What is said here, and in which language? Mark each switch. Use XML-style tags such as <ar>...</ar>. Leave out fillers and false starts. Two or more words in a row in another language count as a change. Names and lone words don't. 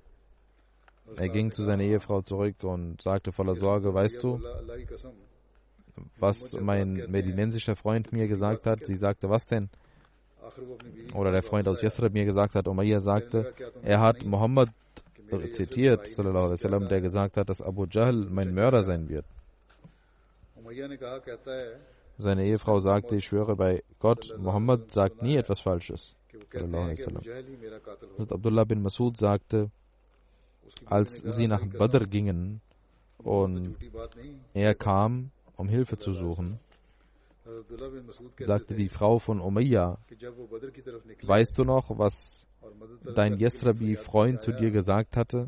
<de>Er ging zu seiner Ehefrau zurück und sagte voller Sorge, weißt du, was mein medinensischer Freund mir gesagt hat? Sie sagte, was denn? Oder der Freund aus Yasrib mir gesagt hat, Umayyah sagte, er hat Muhammad zitiert,</de> <ar>صلى الله عليه وسلم,</ar> <de>der gesagt hat, dass Abu Jahl mein Mörder sein wird. Seine Ehefrau sagte, ich schwöre bei Gott, Muhammad sagt nie etwas Falsches. Abdullah bin Masud sagte, als sie nach Badr gingen und er kam, um Hilfe zu suchen, sagte die Frau von Umayyah, weißt du noch, was dein Yasrabi-Freund zu dir gesagt hatte?</de>